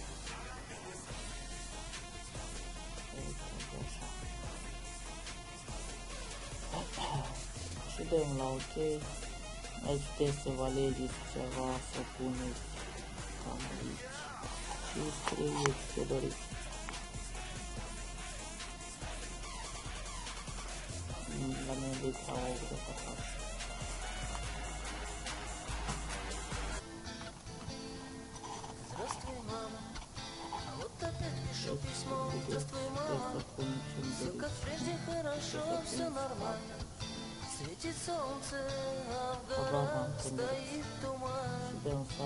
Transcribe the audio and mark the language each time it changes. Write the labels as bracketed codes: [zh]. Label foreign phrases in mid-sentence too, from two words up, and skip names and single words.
[ro] Și dăm la OK. Aici puteți să vă alegeți ceva, să puneți cam aici și scrieți ce doriți. La mine de la 8 de fapt. [ru] Пишу письмо, здравствуй, мама. Все как прежде, хорошо, все нормально. Светит солнце, а в горах стоит туман.